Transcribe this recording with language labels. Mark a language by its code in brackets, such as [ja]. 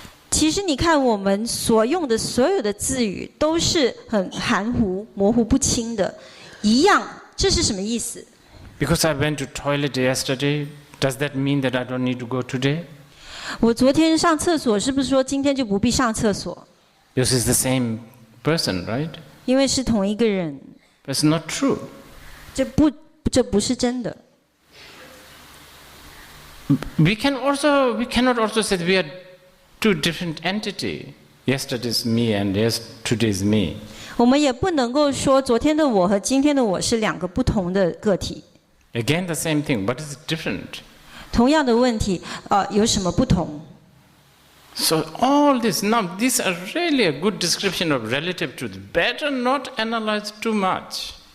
[zh] 其实你看，我们所用的所有的字语都是很含糊、模糊不清的。一样，这是什么意思？ [en] Because I went to toilet yesterday, does that mean that I don't need to go today? [zh] 我昨天上厕所，是不是说今天就不必上厕所？ [en] Because it's the same person, right? [zh] 因为是同一个人。 [en] That's not true. [zh] 这不是真的。 [en] We cannot also say that we are two different entities. Yesterday's me and today's me. [zh] 我们也不能够说昨天的我和今天的我是两个不同的个体。 Again, the same thing, but it's different. 同样的问题，有什么不同？ [en] So all this, now these are really a good description of relative truth. Better not analyze too much.